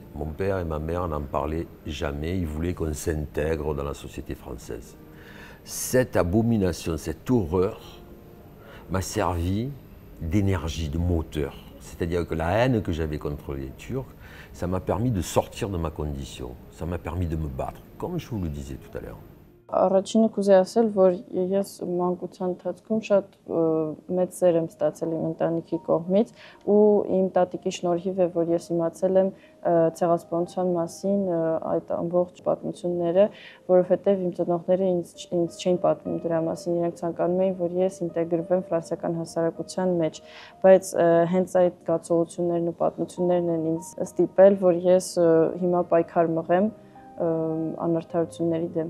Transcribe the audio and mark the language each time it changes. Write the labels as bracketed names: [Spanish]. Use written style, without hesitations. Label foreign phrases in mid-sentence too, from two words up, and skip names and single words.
[French] Mon père et ma mère n'en parlaient jamais, ils voulaient qu'on s'intègre dans la société française. Cette abomination, cette horreur m'a servi d'énergie, de moteur. C'est-à-dire que la haine que j'avais contre les Turcs, ça m'a permis de sortir de ma condition, ça m'a permis de me battre, comme je vous le disais tout à l'heure. [Armenian] Առաջինը կուզեի ասել, որ ես մանկության ընթացքում շատ մեծ սեր եմ ստացել իմ ընտանիքի կողմից ու իմ տատիկի շնորհիվ է, որ ես իմացել եմ ցեղասպանության մասին այդ ամբողջ պատմությունները, որովհետև իմ ծնողները ինձ չէին պատմում դրա մասին, իրենք ցանկանում էին, որ ես ինտեգրվեմ ֆրանսիական հասարակության մեջ, բայց հենց այդ զգացողություններն ու պատմություններն են ինձ ստիպել, որ ես հիմա պայքար մղեմ անարդարությունների դեմ։